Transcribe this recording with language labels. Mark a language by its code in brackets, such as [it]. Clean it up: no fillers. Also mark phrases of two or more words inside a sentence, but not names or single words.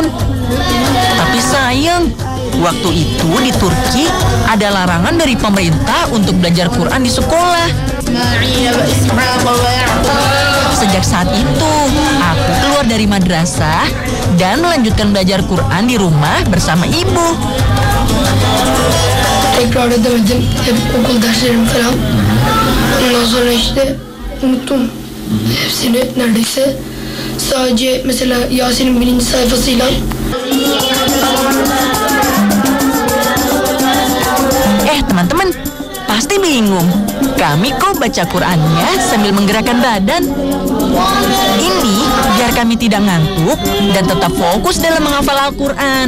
[id] Tapi sayang, waktu itu di Turki ada larangan dari pemerintah untuk belajar Quran di sekolah. Sejak saat itu, aku keluar dari madrasah dan melanjutkan belajar Quran di rumah bersama ibu. [tr] Tekrar edemedim hep okul derslerim falan. Ondan sonra işte unuttum hepsini neredeyse. Sadece mesela Yasin'in 1. sayfasıyla. [id] Teman-teman, pasti bingung. Kami kok baca Qurannya sambil menggerakkan badan? Ini biar kami tidak ngantuk dan tetap fokus dalam menghafal Al-Quran.